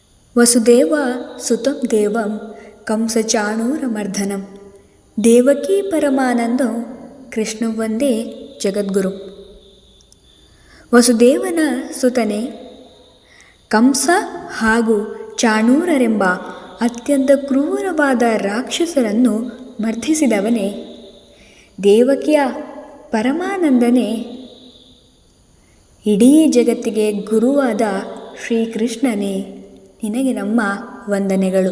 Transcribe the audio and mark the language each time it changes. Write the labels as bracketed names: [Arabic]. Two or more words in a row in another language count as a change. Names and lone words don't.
[Sanskrit] ವಸುದೇವ ಸುತಂ ದೇವಂ ಕಂಸಚಾಣೂರಮರ್ದನಂ ದೇವಕೀ ಪರಮಾನಂದಂ ಕೃಷ್ಣ ವಂದೇ ಜಗದ್ಗುರು. [Kannada] ವಸುದೇವನ ಸುತನೇ, ಕಂಸ ಹಾಗೂ ಚಾಣೂರರೆಂಬ ಅತ್ಯಂತ ಕ್ರೂರವಾದ ರಾಕ್ಷಸರನ್ನು ಮರ್ದಿಸಿದವನೇ, ದೇವಕಿಯ ಪರಮಾನಂದನೇ, ಇಡೀ ಜಗತ್ತಿಗೆ ಗುರುವಾದ ಶ್ರೀಕೃಷ್ಣನೇ, ನಿನಗೆ ನಮ್ಮ ವಂದನೆಗಳು.